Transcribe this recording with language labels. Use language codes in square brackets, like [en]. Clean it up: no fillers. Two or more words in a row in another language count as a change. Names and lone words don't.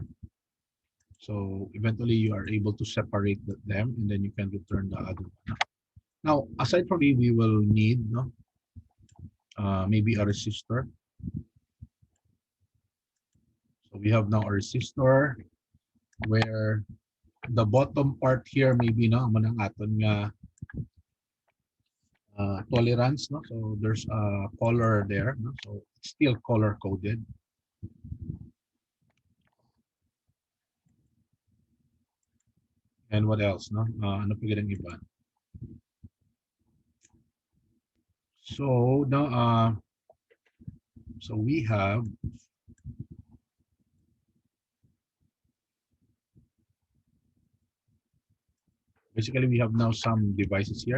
[en] So eventually you are able to separate them, and then you can return the other one. Now, aside from it, we will need maybe a resistor. So we have now a resistor where the bottom part here maybe [hil] manang aton nga [en] tolerance. So there's a color there. So it's still color coded. And what else? [hil] Ano pa ganang iba? [en] So now, so we have basically we have now some devices here.